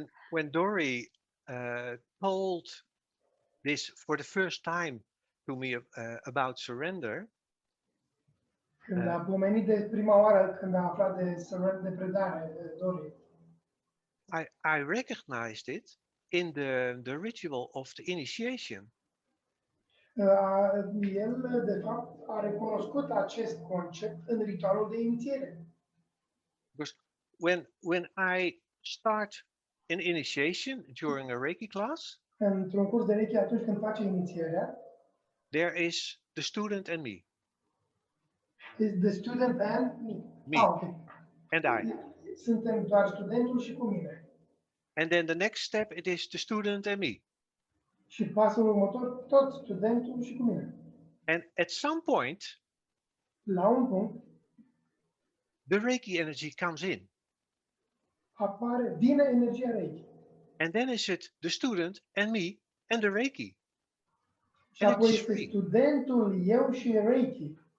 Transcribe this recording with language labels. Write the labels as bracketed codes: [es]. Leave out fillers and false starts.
[en] When Dori told this for the first time to me about surrender, [ro] când a pomenit de prima oară când a aflat de predare, Dori, [en] I recognized it in the ritual of the initiation. [ro] El, de fapt, a recunoscut acest concept în ritualul de inițiere. [en] Because when I start an initiation during a Reiki class, [ro] într-un curs de Reiki, atunci când face inițierea, [en] there is the student and me. Is the student and me. Me. Okay. And I. [ro] Suntem doar studentul și cu mine. [en] And then the next step, it is the student and me. [ro] Și pasul următor, tot studentul și cu mine. [en] And at some point, [ro] la un punct, [en] the Reiki energy comes in. [ro] Vine energia Reiki. [en] And then is it the student and me and the Reiki. [ro] Și apoi este studentul, eu și Reiki.